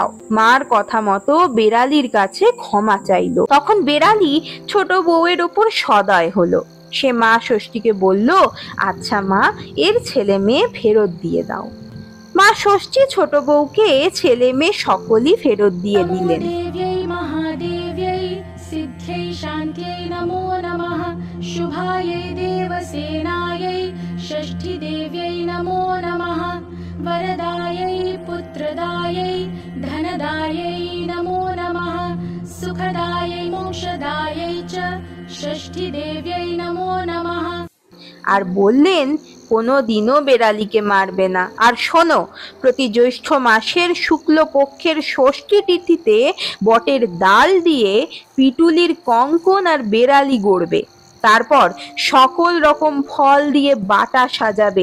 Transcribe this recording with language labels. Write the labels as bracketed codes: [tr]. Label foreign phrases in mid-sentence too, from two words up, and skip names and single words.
[bn] মার কথা মতো বেড়ালির কাছে ক্ষমা চাইলো। তখন বেড়ালি ছোট বউয়ের ওপর সদয় হলো। সে মা ষষ্ঠীকে বলল, আচ্ছা মা, এর ছেলে মেয়ে ফেরত দিয়ে দাও। মা ষষ্ঠী ছোট বউকে ছেলে মেয়ে সকলই ফেরত দিয়ে দিলেন। [sa] सिद्ध्यै शान्त्यै नमो नमः। शुभायै देवसेनायै षष्ठीदेव्यै नमो नमः। वरदायै पुत्रदायै धनदायै नमो नमः। सुखदायै मोक्षदायै च षष्ठीदेव्यै नमो नमः। [bn] আর বললেন, কোনো দিনও বেড়ালিকে মারবে না। আর শোনো, প্রতি জ্যৈষ্ঠ মাসের শুক্ল পক্ষের ষষ্ঠী তিথিতে বটের ডাল দিয়ে পিটুলির কঙ্কন আর বেড়ালি গড়বে। তারপর সকল রকম ফল দিয়ে বাটা সাজাবে।